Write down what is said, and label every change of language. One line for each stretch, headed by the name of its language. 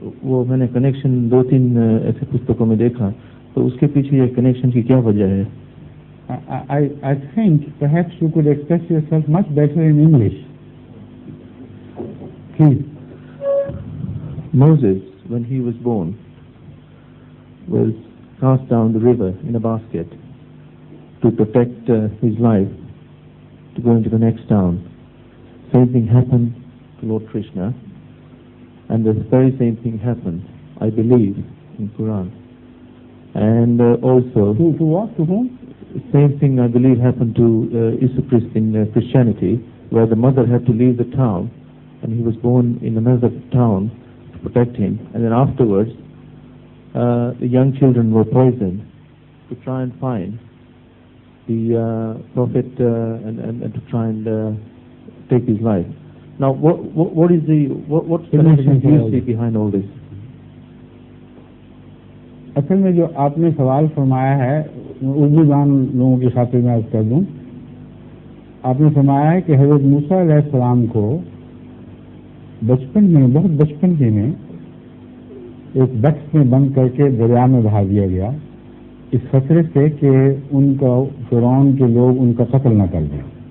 Urdu: وہ میں نے کنیکشن 2-3 ایسے پستکوں میں دیکھا, تو اس کے پیچھے یہ کنیکشن کی کیا وجہ ہے؟
English: I think perhaps you could express yourself much better in English. Please. Moses, when he was born, was cast down the river in a basket to protect his life, to go into the next town. Same thing happened to Lord Krishna, and the very same thing happened, I believe, in Quran. And also... To what? To whom? Same thing, I believe, happened to Isu Christ in Christianity, where the mother had to leave the town, and he was born in another town to protect him. And then afterwards, the young children were poisoned to try and find the prophet and to try and take his life. Now, what is what's the connection you see behind all this?
Urdu: اصل میں جو آپ نے سوال فرمایا ہے اردو جان لوگوں کی خاطر میں عرض کر دوں. آپ نے فرمایا ہے کہ حضرت موسیٰ علیہ السلام کو بچپن میں, بہت بچپن کے میں, ایک بکس میں بند کر کے دریا میں بہا دیا گیا اس خطرے سے کہ ان کا فرعون کے لوگ ان کا قتل نہ کر دیں.